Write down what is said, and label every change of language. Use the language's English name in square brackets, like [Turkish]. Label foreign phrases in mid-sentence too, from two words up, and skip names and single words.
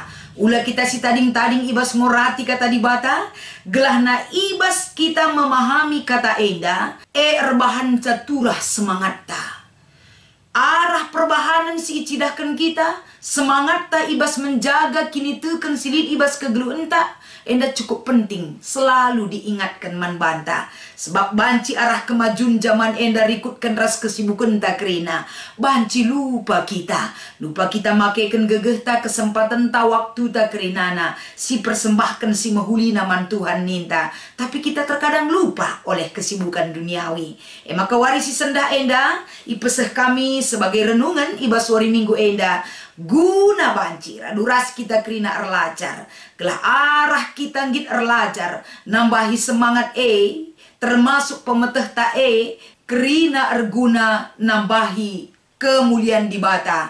[Batak Karo] Ula kita si tading-tading ibas ngorati kata di bata, gelahna ibas kita memahami kata enda, erbahan caturah semangat ta. Arah perbahanan si icidahkan kita, semangat ta ibas menjaga kini teken silid ibas kegeluhan ta. [Indonesian] Enda cukup penting selalu diingatkan [Batak Karo] man banta. Sebab banci arah kemajuan zaman enda rikutkan ras kesibukan tak kerina. Banci lupa kita makaikan gegeh ta kesempatan ta waktu ta kerinana. Si persembahkan si mahulina man Tuhan ninta. [Indonesian] Tapi kita terkadang lupa oleh kesibukan duniawi. [Batak Karo] Maka wari si sendah enda ipeseh kami sebagai renungan ibas wari minggu enda. Guna banci duras kita kerina erlajar. Gelah arah kita ngit erlajar. Nambahi semangat termasuk pemeteh ta kerina erguna nambahi kemuliaan di bata.